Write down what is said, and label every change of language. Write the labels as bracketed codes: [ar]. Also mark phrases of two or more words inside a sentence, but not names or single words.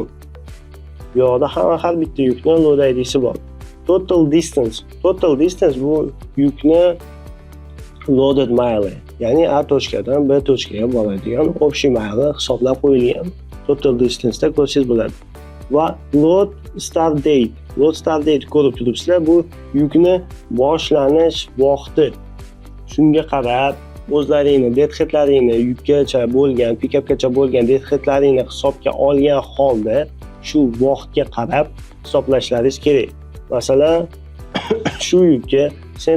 [uz] Bu yoqda har bitta yukni [en] load ID'si [uz] bor. [en] Total distance [uz] bu yukni [en] loaded mile, [uz] ya'ni A tochkadan B tochkaga boradigan общий mile hisoblab qo'yilgan. [en] Total distance'da [uz] ko'rsangiz bo'ladi. Va [en] load start date [uz] ko'rib turibsizlar, bu yukni boshlanish vaqti. Shunga qarab o'zlaringni deadheadlaringni yukgacha bo'lgan, pikapgacha bo'lgan deadheadlaringni hisobga olgan holda shu vaqtga qarab hisoblashlaringiz kerak. Masalan, shu yukka St.